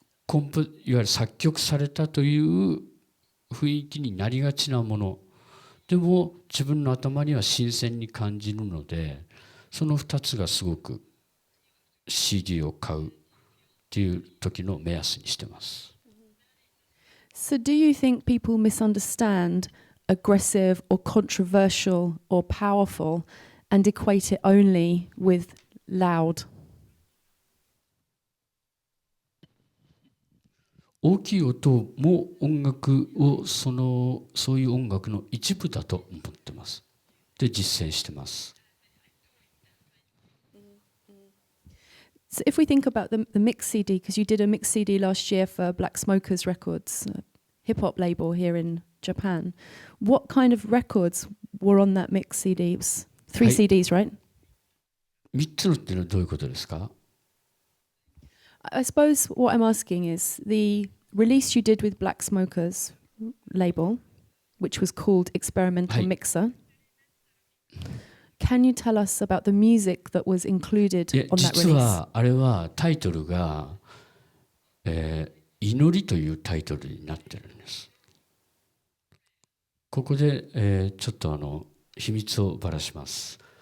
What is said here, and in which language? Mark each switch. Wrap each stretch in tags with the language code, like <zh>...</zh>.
<ja>いわゆる作曲されたという雰囲気になりがちなものでも自分の頭には新鮮に感じるので、その2つがすごく CD を買うっていう時の目安にしてます。</ja> <en>So, do you think people misunderstand aggressive or controversial or powerful and equate it only with loud?</en> <ja>大きい音も音楽をそういう音楽の一部だと思ってます。で、実践してます。</ja> <en>So if we think about the mix CD, because you did a mix CD last year for Black Smokers Records, a hip-hop label here in Japan, what kind of records were on that mix CD? It was 3 CDs, right?</en> <ja>3つのっていうのはどういうことですか？</ja> <en>I suppose what I'm asking is the release you did with Black Smokers label, which was called Experimental Mixer. Can you tell us about the music that was included on that release?</en> <ja>実はあれはタイトルが、祈りというタイトルになってるんです。ここで、ちょっと秘密をばらします。</ja>